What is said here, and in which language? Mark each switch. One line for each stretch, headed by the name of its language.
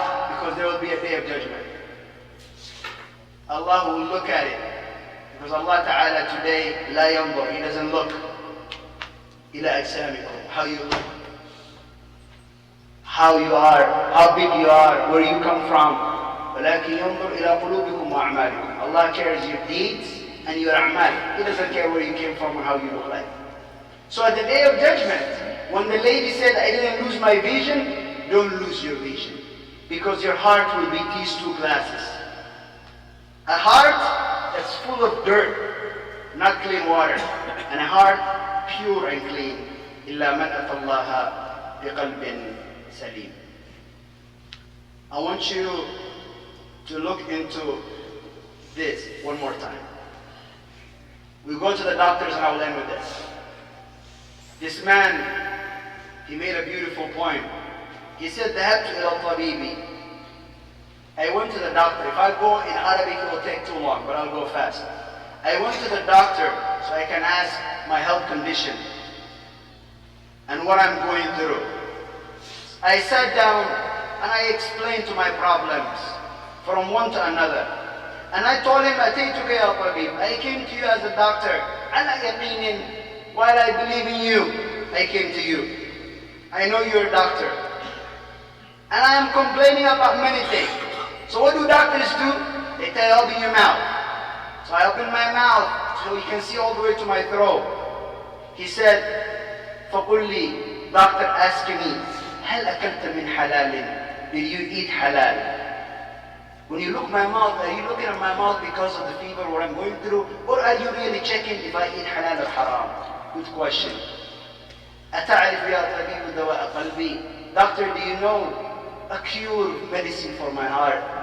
English: Because there will be a day of judgment. Allah will look at it. Because Allah Ta'ala today,
Arabic: la yanzur,
English: He doesn't look.
Arabic: Ila ajsamikum,
English: how you look, how you are, how big you are, where you come from.
Arabic: ولكن ينظر إلى قلوبكم وأعمالكم.
English: Allah cares your deeds and your a'mal. He doesn't care where you came from or how you look like. So at the day of judgment, when the lady said, I didn't lose my vision, don't lose your vision. Because your heart will be these two glasses. A heart that's full of dirt, not clean water, and a heart pure and clean.
Arabic: إِلَّا مَنْ أَتَى اللَّهَ بِقَلْبٍ سَلِيمٍ.
English: I want you to look into this one more time. We go to the doctors, and I will end with this. This man, he made a beautiful point. He said,
Arabic: ذهبت إلى الطبيب.
English: I went to the doctor. If I go in Arabic, it will take too long, but I'll go fast. I went to the doctor so I can ask my health condition and what I'm going through. I sat down and I explained to my problems from one to another. And I told him,
Arabic: أتيتك يا طبيب.
English: I came to you as a doctor.
Arabic: على يقين,
English: while I believe in you, I came to you. I know you're a doctor. And I am complaining about many things. So what do doctors do? They tell you, open your mouth. So I opened my mouth so you can see all the way to my throat. He said,
Arabic: فقل لي,
English: doctor asked me,
Arabic: هل أكلت من حلال?
English: Did you eat halal? When you look at my mouth, are you looking at my mouth because of the fever, what I'm going through? Or are you really checking if I eat halal or haram? Good question.
Arabic: أتعرف يا طبيب دواء قلبي?
English: Doctor, do you know a cure medicine for my heart?